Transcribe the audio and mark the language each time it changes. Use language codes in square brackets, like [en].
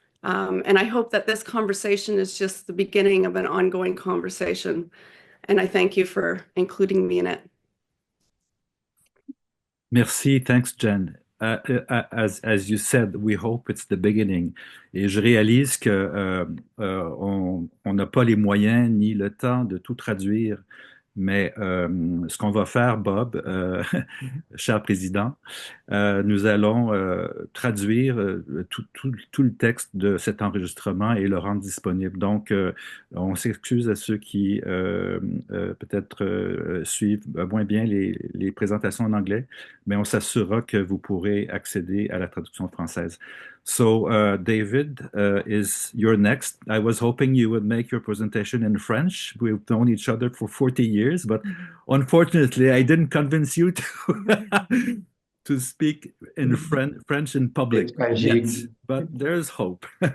[en] And I hope that this conversation is just the beginning of an ongoing conversation. And I thank you for including me in it. Merci, thanks, Jenn. As you said, we hope it's the beginning. [fr] Et je réalise que on n'a pas les moyens ni le temps de tout traduire Mais ce qu'on va faire, Bob, cher président, nous allons traduire tout le texte de cet enregistrement et le rendre disponible. Donc, on s'excuse à ceux qui peut-être suivent moins bien les présentations en anglais, mais on s'assurera que vous pourrez accéder à la traduction française. [en] So, David, you're next. I was hoping you would make your presentation in French. We've known each other for 40 years, but unfortunately, I didn't convince you to, to speak in French in public yet, but there's hope.